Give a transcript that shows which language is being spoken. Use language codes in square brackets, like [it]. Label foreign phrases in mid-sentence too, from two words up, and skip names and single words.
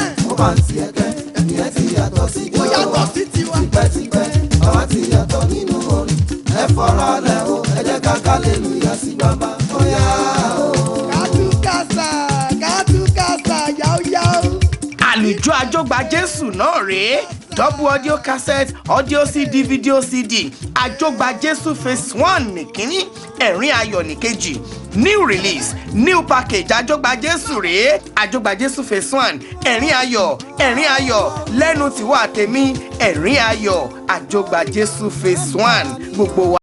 [yo] Ó máa ń ti ẹ̀kẹ́, ìyẹn ti yàtọ̀ sí tiwa. Ó yàtọ̀ sí tiwa. Tipẹ́tipẹ́, àwa ti yàtọ̀ nínú orin. Ẹ fọ́ra lẹ̀ o, ẹ jẹ́ ká hallelujah sí Baba. Ó yá o. Kátúkásá, kátúkásá, yáó, yáó. Àlùjọ Àjọgbà Jésù náà rèé. [en] Double audio cassette, audio C D, video C D. [yo] Àjọgbà Jésù [en] phase one [yo] nìkíní. Ẹ̀rín ayọ̀ nìkejì. [en] New release, new package, [yo] Àjọgbà Jésù rèé. Àjọgbà Jésù [en] phase one. [yo] Ẹ̀rín ayọ̀, ẹ̀rín ayọ̀, lẹ́nu tiwa tèmi. Ẹ̀rín ayọ̀, Àjọgbà Jésù [en] phase one. [yo] Gbogbo wa